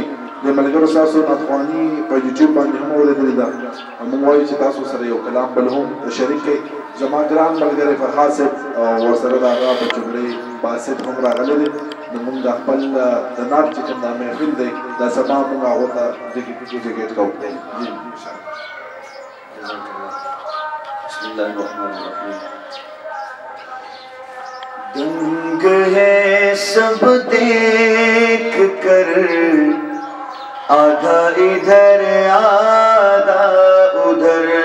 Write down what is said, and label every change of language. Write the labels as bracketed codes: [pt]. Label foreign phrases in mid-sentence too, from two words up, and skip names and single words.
[ps] د ملګرو ستاسو ناطخواني په یوټیوب باندې هم اورېدلې ده. موږ وایو چې تاسو سره یو کلام بل هم شریک کړئ. زما ګران ملګری فرهاد صاحب او ورسره د هغه بچوګړی باسط هم راغلی دی. نو موږ د خپل د نعت چې کوم دا محفل دی دا سبا موږ هغو ته ډیډیکیټ کوو. [ar] بسم اللہ الرحمن الرحیم. [ur] دنگ ہے سب دیکھ کر آدھا ادھر آدھا ادھر.